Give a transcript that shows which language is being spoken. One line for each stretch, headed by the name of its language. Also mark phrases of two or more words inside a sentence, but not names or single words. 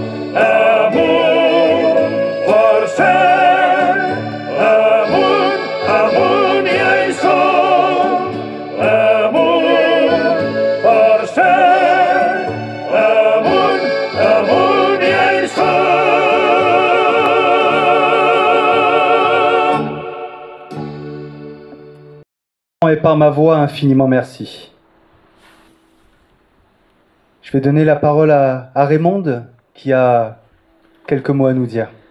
Catalan: Amunt, per cert, amunt, amunt i ja hi som. Amunt, per cert, amunt, amunt i ja hi som.
French: Et par ma voix, infiniment merci. Je vais donner la parole à Raymonde, qui a quelques mots à nous dire.